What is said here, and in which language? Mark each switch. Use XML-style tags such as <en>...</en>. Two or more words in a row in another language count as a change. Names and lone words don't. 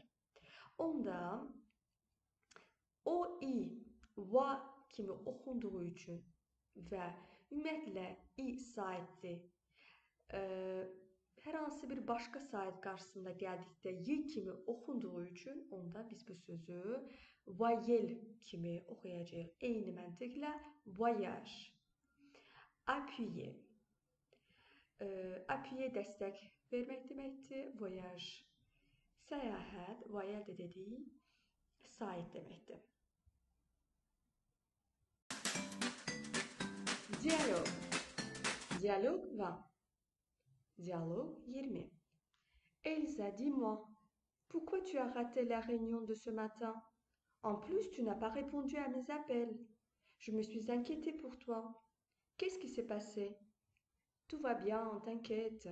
<az>Onda O, I, va kimi oxunduğu üçün və ümumiyyətlə I saiti hər hansı bir başqa sait qarşısında gəldikdə Y kimi oxunduğu üçün onda biz bu sözü voyel kimi oxuyacağıq. Eyni məntiqlə voyage, appuyer. Appuyer dəstək vermək deməkdir. Voyage, səyahət, voyel də dedik, sait deməkdir. Diyalog. Diyalog 20.</az> <fr>Dialogue 20. Elsa, dis-moi, pourquoi tu as raté la réunion de ce matin? En plus, tu n'as pas répondu à mes appels. Je me suis inquiétée pour toi. Qu'est-ce qui s'est passé? Tout va bien, t'inquiète.</fr>